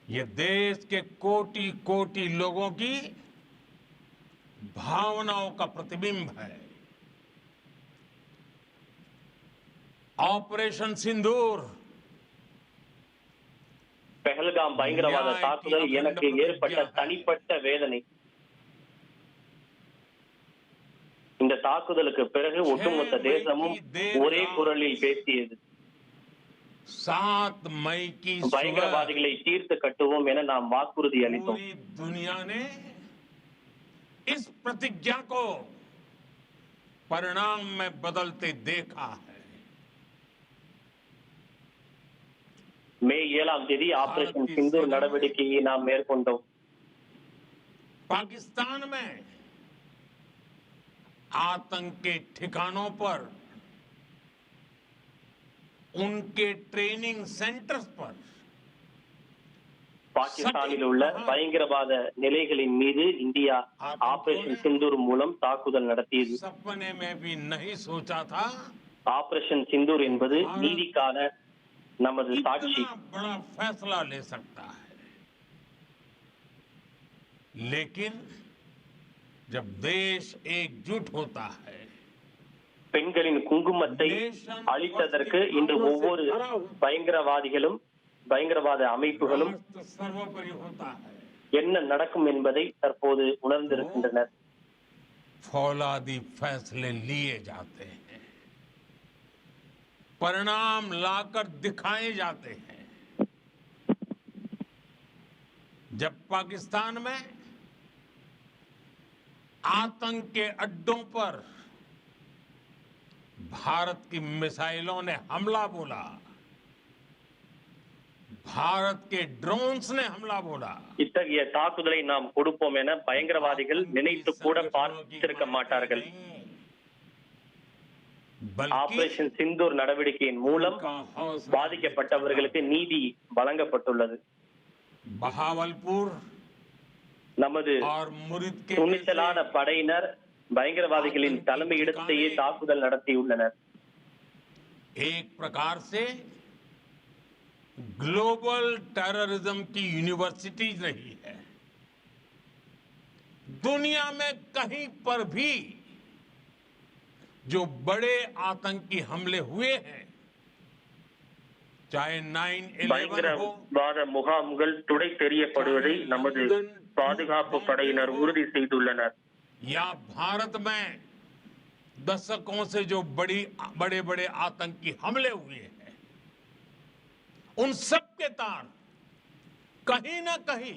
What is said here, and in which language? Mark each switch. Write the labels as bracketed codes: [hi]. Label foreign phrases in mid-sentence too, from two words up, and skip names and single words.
[hi] ये देश के कोटि कोटि लोगों की भावनाओं का प्रतिबिंब है। ऑपरेशन सिंदूर [ta] पहलगाम பயங்கரவாத தாக்குதல் எனக்கு ஏற்பட்ட தனிப்பட்ட வேதனை. இந்த தாக்குதலுக்கு பிறகு ஒட்டுமொத்த தேசமும் ஒரே குரலில் பேசியது. [hi] 7 मई की [ta] பயங்கரவாதிகளை தீர்த்து கட்டுவோம் என நாம் வாக்குறுதி அளித்தோம். [hi] दुनिया ने इस प्रतिज्ञा को परिणाम में बदलते देखा है। [ta] மே 7ஆம் தேதி ஆபரேஷன் சிந்தூர் நடவடிக்கையை நாம் மேற்கொண்டோம். [hi] पाकिस्तान में आतंक के ठिकानों पर, उनके [en] training centers [hi] पर [ta] பாகிஸ்தானில் உள்ள பயங்கரவாத நிலைகளின் மீது இந்தியா ஆபரேஷன் சிந்தூர் மூலம் தாக்குதல் நடத்தியது. [hi] सपने में भी नहीं सोचा था [ta] ஆபரேஷன் சிந்தூர் என்பது நீதிக்கான நமது சாட்சி. [hi] बड़ा फैसला ले सकता है, लेकिन जब देश एकजुट होता है, [ta] பெண்களின் குங்குமத்தை அழித்ததற்கு இன்று ஒவ்வொரு பயங்கரவாதிகளும் பயங்கரவாத அமைப்புகளும் [hi] सर्वोपरि होता है, [ta] என்ன நடக்கும் என்பதை தற்போது உணர்ந்திருக்கின்றனர். [hi] फौलादी फैसले लिए जाते हैं, परिणाम लाकर दिखाए जाते हैं. जब पाकिस्तान में आतंक के अड्डों पर भारत की मिसाइलों ने हमला बोला, भारत के ड्रोन्स ने हमला बोला, [ta] இத்தகைய தாக்குதலை நாம் கொடுப்போம் என பயங்கரவாதிகள் நினைத்து கூட பார்த்திருக்க மாட்டார்கள். ஆபரேஷன் சிந்தூர் நடவடிக்கையின் மூலம் பாதிக்கப்பட்டவர்களுக்கு நீதி வழங்கப்பட்டுள்ளது. பஹாவல்பூர் நமது துணிச்சலான படையினர் பயங்கரவாதிகளின் தலைமையிடத்தையே தாக்குதல் நடத்தியுள்ளனர். [hi] एक प्रकार से [en] global terrorism [hi] की यूनिवर्सिटीज रही है. दुनिया में कहीं पर भी जो बड़े आतंकी हमले हुए हैं, चाहे 9/11 हो, [ta] பயங்கரவாத முகாம்கள் துடை தெரியப்படுவதை நமது பாதுகாப்பு படையினர் உறுதி செய்துள்ளனர். [hi] या भारत में दशकों से जो बड़े बड़े आतंकी हमले हुए हैं, उन सब के तार कहीं न कहीं